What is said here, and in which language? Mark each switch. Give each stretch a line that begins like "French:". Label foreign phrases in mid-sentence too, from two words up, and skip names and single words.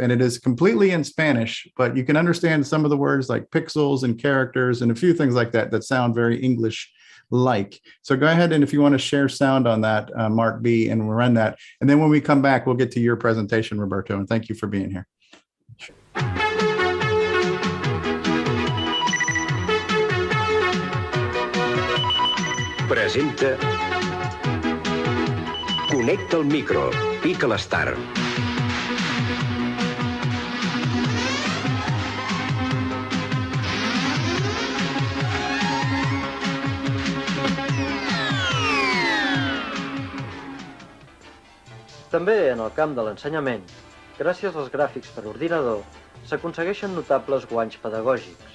English: And it is completely in Spanish, but you can understand some of the words like pixels and characters and a few things like that sound very English-like. So go ahead, and if you want to share sound on that, Mark B, and we'll run that. And then when we come back, we'll get to your presentation, Roberto, and thank you for being here.
Catalan: Presenta Connecta el micro, pica l'start. També en el camp de l'ensenyament, gràcies als gràfics per ordinador, s'aconsegueixen notables guanys pedagògics.